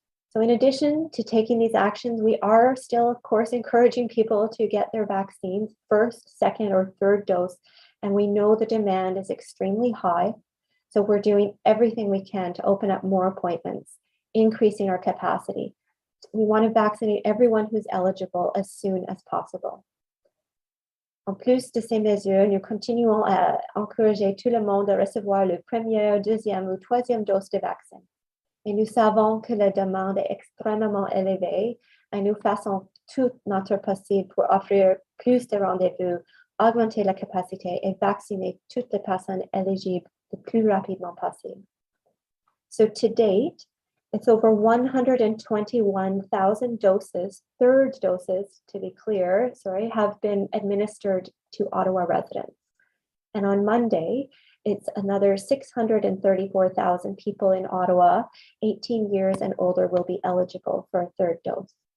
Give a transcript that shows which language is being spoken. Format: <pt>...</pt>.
<en>So in addition to taking these actions, we are still, of course, encouraging people to get their vaccines, first, second, or third dose. And we know the demand is extremely high. So we're doing everything we can to open up more appointments, increasing our capacity. We want to vaccinate everyone who's eligible as soon as possible.</en> <fr>En plus de ces mesures, nous continuons à encourager tout le monde à recevoir la première, deuxième ou troisième dose de vaccin. Et nous savons que la demande est extrêmement élevée et nous faisons tout notre possible pour offrir plus de rendez-vous, augmenter la capacité et vacciner toutes les personnes éligibles le plus rapidement possible.</fr> <en>So to date, it's over 121,000 doses, third doses to be clear, have been administered to Ottawa residents. And on Monday, it's another 634,000 people in Ottawa, 18 years and older, will be eligible for a third dose.</en>